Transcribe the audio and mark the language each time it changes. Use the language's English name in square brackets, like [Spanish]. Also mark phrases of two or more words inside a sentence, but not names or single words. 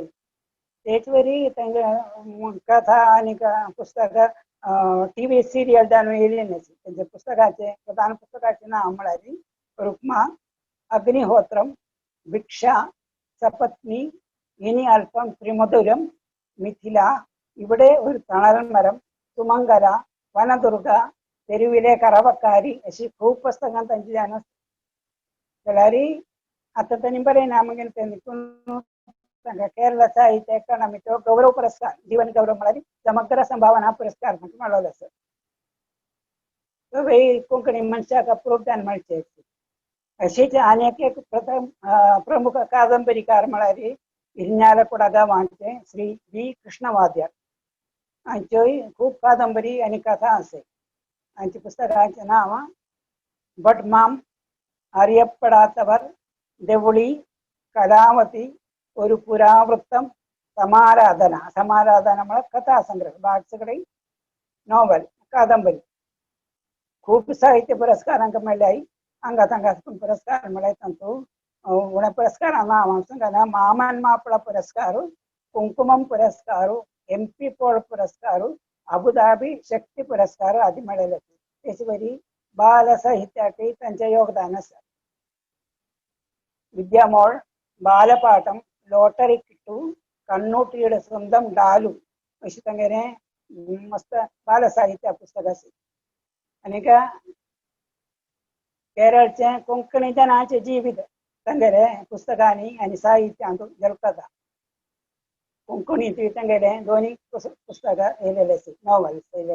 [Konkani] तेच वरी तांगे कथा आनी पुस्तकां टीव्ही सिरियल जावन येयली नासी. तेंच्या पुस्तकाचे प्रधान पुस्तकाचें नांव म्हळ्यार रुक्मा, अग्निहोत्रम, भिक्षा, सपत्नी, इनी अल्पम त्रिमधुरम, मिथिला, इवडे ഒരു തണൽ മരം, സുമംഗല, വനദുർഗ, തെരുവിലെ കറവക്കാരി अशी खूब पुस्तकां तांची जावन जाल्यार आता त्यांनी बरें ना मागीर तांकां केरळ साहित्य अकादमीचो गौरव पुरस्कार, जीवन गौरव म्हळ्यार समग्र संभावना पुरस्कार मेळ्ळो आसा. तो कोंकणी मनशाक अप्रूप जावन मेळचे. अशीच आनीक एक प्रमुख कादंबरीकार म्हळ्यार इर्नाकुलम गांवाचे श्री बी कृष्णवाद्यार. हांच्योय खूब कादंबरी आनी कथा आसा. हांच्या पुस्तकाचें नांव बटमाम, आर्यपडातवर, देवळी, कलावती, ഒരു പുരാവൃത്തം, സമാരാധന. സമാരാധന म्हळ्यार कथा संग्रह, बाकीचे नॉवल, कादंबरी. खूब साहित्य पुरस्कारांक मेळ्ळ्याय. हांगा पुरस्कार म्हळ्यार तातूंत उणे पुरस्कारां नांव हांव सांगना. मामन मापळा पुरस्कार, कुंकुमम पुरस्कार, MP पॉल पुरस्कार, अबुधाबी शक्ती पुरस्कार आदी मेळयले. तेच वरी बाल साहित्याकय तांचें योगदान आसा. विद्यामोळ, बालपाठम, ലോട്ടറി കിട്ടു, കണ്ണൂട്ടിയുടെ സ്വന്തം ഡാലു अशी तांगेलें मस्त बालसाहित्य पुस्तक आसा. आनीक केरळचे कोंकणी जनाचें जिवीत तांगेलें पुस्तकांनी आनी साहित्यांत झलकता. कोंकणींतूय तांगेलें दोनूय पुस्तकां येयलेले आसा, नॉवल्स येयलेले.